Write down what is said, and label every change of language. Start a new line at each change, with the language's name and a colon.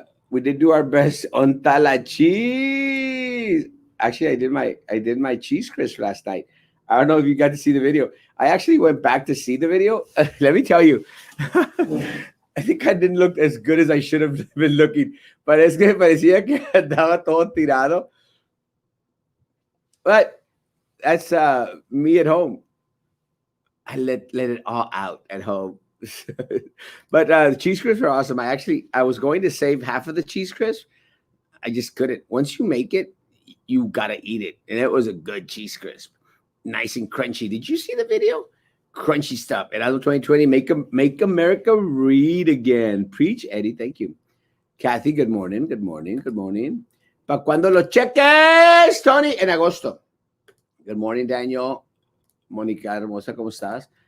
English: We did do our best on tala cheese. Actually, I did my cheese crisp last night. I don't know if you got to see the video. I actually went back to see the video. Let me tell you, I think I didn't look as good as I should have been looking. But
Spanish: es que parecía que andaba todo tirado.
English: But that's me at home. I let it all out at home. But the cheese crisps are awesome. I was going to save half of the cheese crisp. I just couldn't. Once you make it, you gotta eat it, and it was a good cheese crisp, nice and crunchy. Did you see the video? Crunchy stuff. Erasmo 2020, make America read again. Preach, Eddie. Thank you, Kathy. Good morning. Good morning. Good morning.
Spanish: Pa cuando lo cheques, Tony, en agosto.
English: Good morning,
Spanish: Daniel. Monica Hermosa, ¿cómo estás?